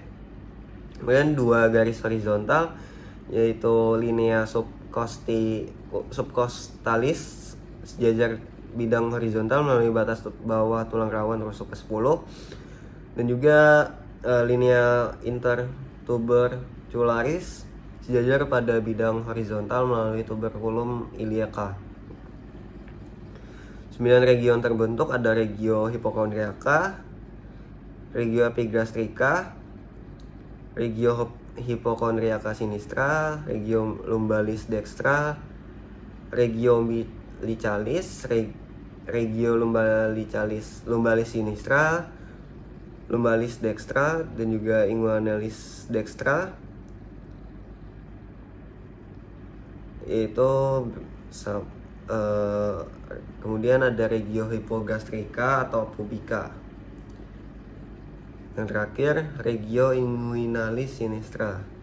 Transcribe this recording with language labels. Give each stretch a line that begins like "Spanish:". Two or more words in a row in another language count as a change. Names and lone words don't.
Indonesian: Kemudian 2 garis horizontal yaitu
Latin: linea subcostalis
Indonesian: sejajar bidang horizontal melalui batas bawah tulang rawan rusuk ke-10, dan juga
Latin: linea intertubercularis
Indonesian: sejajar pada bidang horizontal melalui
Latin: tuberculum iliaca.
Indonesian: 9 regio yang terbentuk ada regio hipokondriaka, regio epigastrika, regio hipokondriaka sinistra,
Latin: regio lumbalis dextra, regio umbilicalis, regio lumbalis sinistra, lumbalis dextra,
Indonesian: dan juga
Latin: inguinalis dextra.
Indonesian: Kemudian ada regio hipogastrika atau pubica.
Latin: Yang terakhir, regio inguinalis sinistra.